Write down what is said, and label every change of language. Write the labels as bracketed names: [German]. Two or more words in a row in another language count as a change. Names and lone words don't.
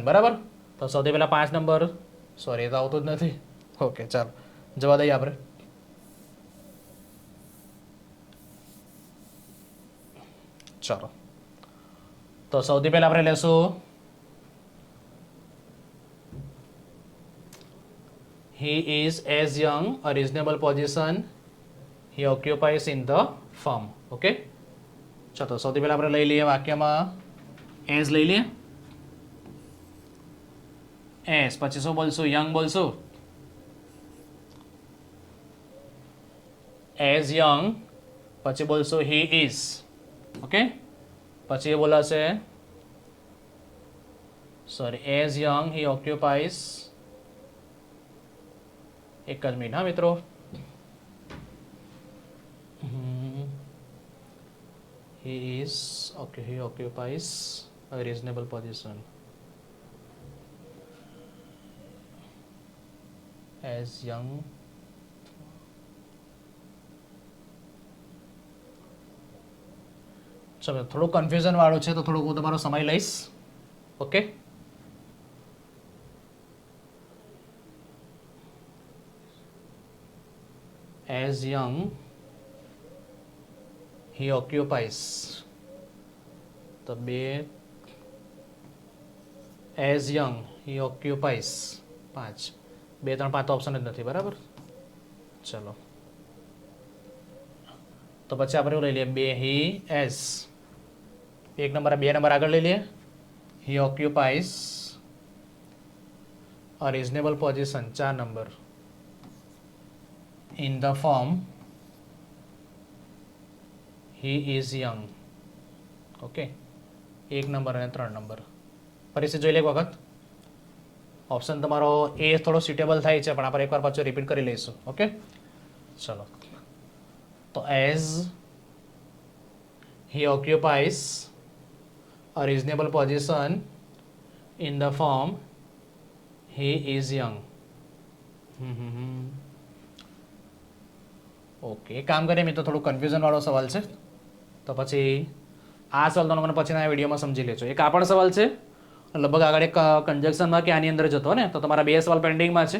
[Gujarati] બરાબર, તો સૌથી પહેલા 5 નંબર, સોરી એ તો આવતું જ નથી. ઓકે, ચાલો જવા દઈએ આપણે. ચાલો તો સૌથી પહેલા આપણે લેશું [English] he is as young a reasonable position he occupies in the firm. [Gujarati] ઓકે, ચાલો સૌથી પહેલા આપણે લઈ લઈએ વાક્યમાં એઝ લઈ લઈએ. એઝ પછી શું બોલશું? યંગ બોલશું. [English] as young [Gujarati] પછી બોલશું [English] he is. [Gujarati] ઓકે, પછી એ બોલાશે સોરી [English] as young he occupies. [Gujarati] એક જ મિનિટ હા મિત્રો. [English] He is okay. He occupies a reasonable position as young. [Gujarati] ચલો થોડું કન્ફ્યુઝન વાળું છે તો થોડુંક હું તમારો સમય લઈશ. ઓકે, [English] as young he occupies. [Gujarati] તો બે [English] as young he occupies [Gujarati] 5 2 3 5 ઓપ્શન જ નથી બરાબર. ચલો તો પછી આપણે લઈ લઈએ બે [English] he as. [Gujarati] એક નંબર 2 નંબર આગળ લઈ લઈએ. [English] he occupies a reasonable position 4 નંબર in the firm. he is young. [Gujarati] ઓકે, 1 નંબર અને 3 નંબર ફરીથી જોઈ લે એક વખત. ઓપ્શન તમારો એ થોડો સુટેબલ થાય છે પણ આપણે એકવાર પાછું રિપીટ કરી લઈશું. [English] ઓકે, [Gujarati] ચલો તો [English] એઝ he occupies a reasonable position in the firm he is young. [Gujarati] ઓકે, એક કામ કરીએ મિત્રો, થોડું કન્ફ્યુઝન વાળો સવાલ છે તો પછી આ સવાલ તમને પછીના વિડીયોમાં સમજી લેજો. એક આ પણ સવાલ છે લગભગ આગળ એક કન્જક્શનમાં કે આની અંદર જતો ને તો તમારા 2 સવાલ પેન્ડિંગમાં છે.